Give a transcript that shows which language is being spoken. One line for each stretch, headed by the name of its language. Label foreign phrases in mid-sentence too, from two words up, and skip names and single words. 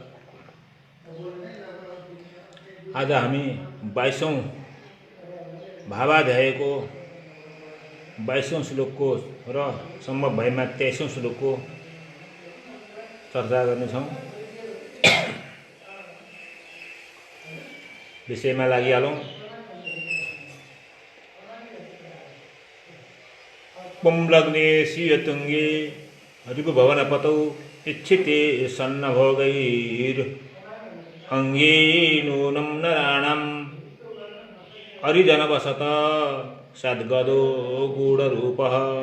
Nepali: आज हामी 22औं भावाध्यायको 22औं श्लोकको र सम्भव भएमा 23औं श्लोकको चर्चा गर्नेछौँ। विषयमा लागिहालौँ।
Sanskrit: पुंलग्ने शीयतुङ्गे रिपुभवनपतौ इच्छिते सन्नभोगैर् अङ्गे नूनं नराणाम् अरिजनवसत सद्गदो गूढरूपः